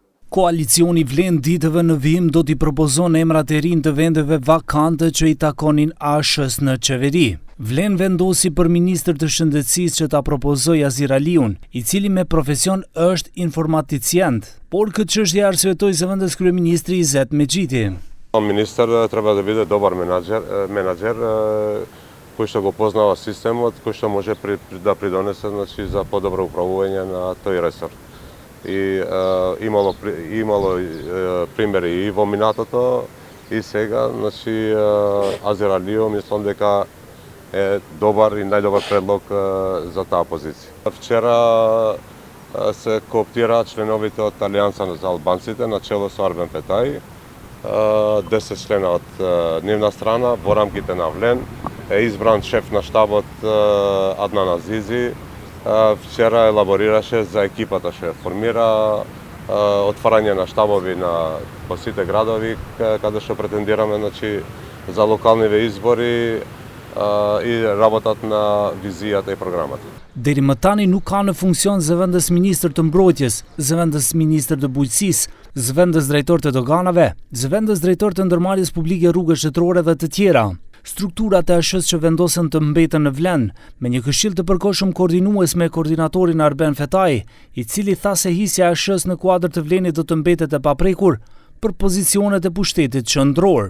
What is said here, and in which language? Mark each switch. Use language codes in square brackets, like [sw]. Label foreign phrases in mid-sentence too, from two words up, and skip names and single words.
[sq] Koalicioni Vlen ditëve në vijim do t'i propozon emrat e rinj të vendeve vakante që i takonin ASH-s në qeveri. Vlen vendosi për ministër të shëndetësisë që ta propozoj Azir Aliun, i cili me profesion është informaticient, por këtë çështje arsyetoi zëvendës kryeministri Izet Mexhiti. [mk] Министар треба да буде добар менаџер који што го познава системот, који што може да придонесе за подобро управљање на тој ресор. И имало примери и во минатото и сега, значи Азир Алио мислам дека е добар и најдобар предлог за таа позиција. Вчера се кооптира членовите од Алијанса за албанците на чело со Арбен Петај. 10 члена од нивна страна во рамките на Влен е избран шеф на штабот Аднан Азизи. Вчера елаборираше за екипата што формира отварање на штабови по сите градови каде што претендираме за локалниве избори и работат на визијата и програмата. [sq] Deri më tani nuk ka në funksion zëvendës ministër të mbrojtjes, zëvendës ministër të bujqësisë, zëvendës drejtor të doganave, zëvendës drejtor të ndërmarrjes publike rrugë shtetërore dhe të tjera. Strukturat e ASH-s që vendosen të mbeten në Vlen, me një këshill të përkohshëm koordinues me koordinatorin Arben Fetaj, i cili tha se hisja e ASH-s në kuadër të Vlenit do të mbetet e paprekur për pozicionet e pushtetit qendror.